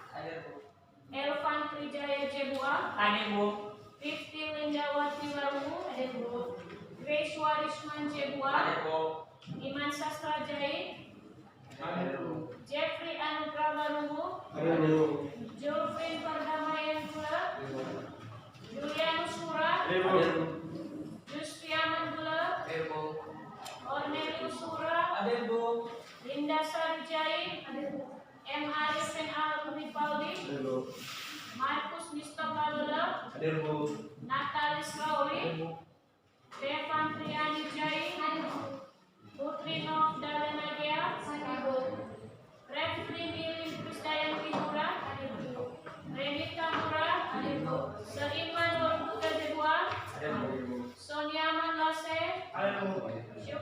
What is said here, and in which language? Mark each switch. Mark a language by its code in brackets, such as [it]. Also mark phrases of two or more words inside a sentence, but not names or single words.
[id] Elvan Trijaya Jebua, Rifti Lindawati Warungu, Grace Warisman Jebua, Iman Sastra Jai, Jeffrey Anugrah Warungu, Jofrin Perdamaian Gula, Julianus Sura, Justiaman Gula, Cornelius Sura, Linda Sarijai, M. Arifin Al-Rifaldi, Markus Mustafa Lula, Natalis Rauli, Devan Priyani Jai, Putri Nov Dalenagia, Refri Milin Krisdayanti Mura, Renita Mura, Seiman Dorbuka Jebua, Sonia Manlase,